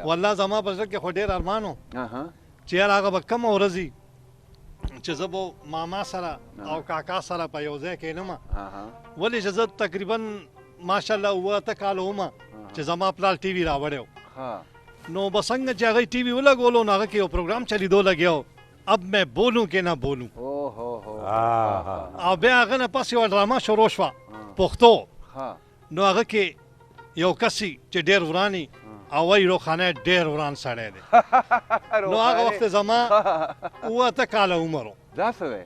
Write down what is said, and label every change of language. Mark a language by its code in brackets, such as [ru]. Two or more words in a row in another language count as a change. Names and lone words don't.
[ps] والله زما په زړه کې خو ډېر ارمان و چې یار هغه به کومه ورځ وي چې زه به ماما سره او کاکا سره په یو ځای کښېنم ولې چې زه تقریبا ماشاءالله اووه اته کاله ومه چې زما پلار ټي وي راوړی نو به څنګه چې هغه ټي وي ولګولو نو هغه کې یو پروګرام چلیدو لګیا و اب میں بولوں کہ نہ بولوں او بیا هغه نه پس یوه ډرامه شروع شوه پښتو نو هغه کې یو کسي چې ډېر وراني او وایي روښانه ډېر وران سړی دی نو هغه وخت زما اووه اته کاله عمر و دا څه دی